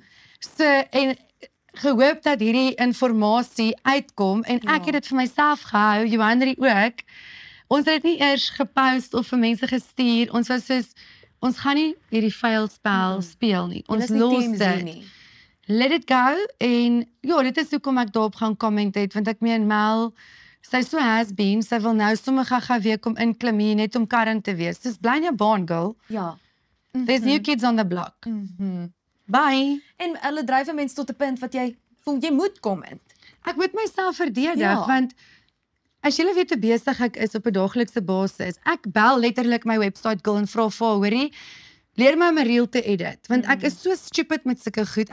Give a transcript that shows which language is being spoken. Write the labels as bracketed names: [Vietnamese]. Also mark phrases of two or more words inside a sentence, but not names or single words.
[Afrikaans] So, en gehoop dat hierdie inligting uitkom, en ek het dit vir myself gehou, Johanri ook. Ons het dit nie eers gepost of vir mense gestuur. Ons was soos, ons gaan nie hierdie vuil spel speel nie. Ons los dit. [English] Let it go, [Afrikaans] en ja, dit is hoekom ek daarop gaan comment het, want ek meen Mel, sy so [English] has been, [Afrikaans] sy wil nou sommer gou weer kom inklim hier net om current te wees. Dis bly in jou baan, girl. Ja. [English] There's new kids on the block. Bye. [Afrikaans] En hulle dryf mense tot 'n punt wat jy voel jy moet comment. Ek moet myself verdedig, want as jy weet hoe besig ek is op 'n daaglikse basis, ek bel letterlik my [English] website girl [Afrikaans] en vra vir hoorie, leer my om 'n reel te edit, want ek is so stupid met sulke goed.